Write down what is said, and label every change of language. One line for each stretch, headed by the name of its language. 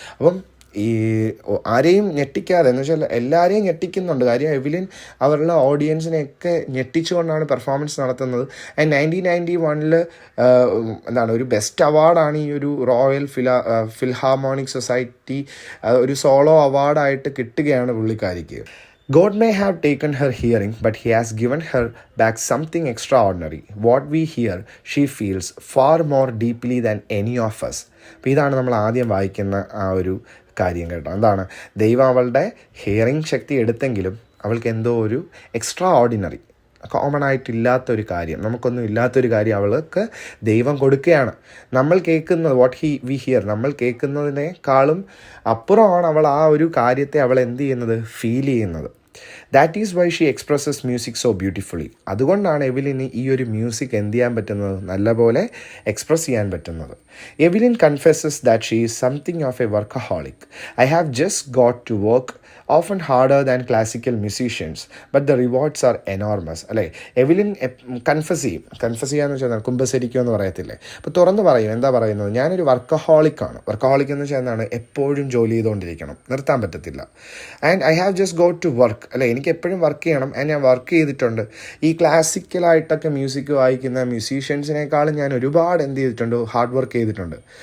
Malayalam: അപ്പം ഈ ആരെയും ഞെട്ടിക്കാതെ, എന്ന് വെച്ചാൽ എല്ലാവരെയും ഞെട്ടിക്കുന്നുണ്ട്. കാര്യം എവിലിൻ അവരുടെ ഓഡിയൻസിനെയൊക്കെ ഞെട്ടിച്ചുകൊണ്ടാണ് പെർഫോമൻസ് നടത്തുന്നത്. ആൻഡ് 1991 ഒരു ബെസ്റ്റ് അവാർഡാണ് ഈ ഒരു റോയൽ ഫിൽഹാർമോണിക് സൊസൈറ്റി ഒരു സോളോ അവാർഡായിട്ട് കിട്ടുകയാണ് പുള്ളിക്കാരിക്ക്.
English: God may have taken her hearing, but he has given her back something extraordinary. What we hear, she feels far more deeply than any of us.
Malayalam: അപ്പോൾ ഇതാണ് നമ്മൾ ആദ്യം വായിക്കുന്ന ആ ഒരു കാര്യം കേട്ടോ. എന്താണ്, ദൈവം അവളുടെ ഹിയറിംഗ് ശക്തി എടുത്തെങ്കിലും അവൾക്ക് എന്തോ ഒരു എക്സ്ട്രാ ഓർഡിനറി, കോമൺ ആയിട്ടില്ലാത്തൊരു കാര്യം, നമുക്കൊന്നും ഇല്ലാത്തൊരു കാര്യം അവൾക്ക് ദൈവം കൊടുക്കുകയാണ്. നമ്മൾ കേൾക്കുന്നത്
English: we hear,
Malayalam: നമ്മൾ കേൾക്കുന്നതിനേക്കാളും അപ്പുറമാണ് അവൾ ആ ഒരു കാര്യത്തെ അവൾ എന്ത് ചെയ്യുന്നത്, ഫീൽ ചെയ്യുന്നത്.
English: That is why she expresses music so beautifully.
Malayalam: അതുകൊണ്ടാണ് എവിലിന് ഈ ഒരു മ്യൂസിക് എന്ത് ചെയ്യാൻ പറ്റുന്നത്, നല്ലപോലെ എക്സ്പ്രസ് ചെയ്യാൻ പറ്റുന്നത്.
English: Evelyn confesses that she is something of a workaholic. I have just got to work often harder than classical musicians, but the rewards are enormous.
Malayalam: അല്ലേ? എവിലിൻ കൺഫസ് ചെയ്യാന്ന് വെച്ചാൽ കുമ്പസരിക്കുക എന്ന് പറയത്തില്ലേ. അപ്പോൾ തുറന്ന് പറയും, എന്താ പറയുന്നത്, ഞാനൊരു വർക്കഹോളിക്കാണ്. വർക്കഹോളിക് എന്ന് വെച്ചാൽ എന്താണ്, എപ്പോഴും ജോലി ചെയ്തുകൊണ്ടിരിക്കണം, നിർത്താൻ പറ്റത്തില്ല.
English: And I have just got to work.
Malayalam: അല്ലേ? എനിക്ക് എപ്പോഴും വർക്ക് ചെയ്യണം. ആൻഡ് ഞാൻ വർക്ക് ചെയ്തിട്ടുണ്ട്. ഈ ക്ലാസിക്കലായിട്ടൊക്കെ മ്യൂസിക് വായിക്കുന്ന മ്യൂസീഷ്യൻസിനേക്കാളും ഞാൻ ഒരുപാട് എന്ത് ചെയ്തിട്ടുണ്ട്, ഹാർഡ് വർക്ക് ചെയ്തിട്ടുണ്ട്.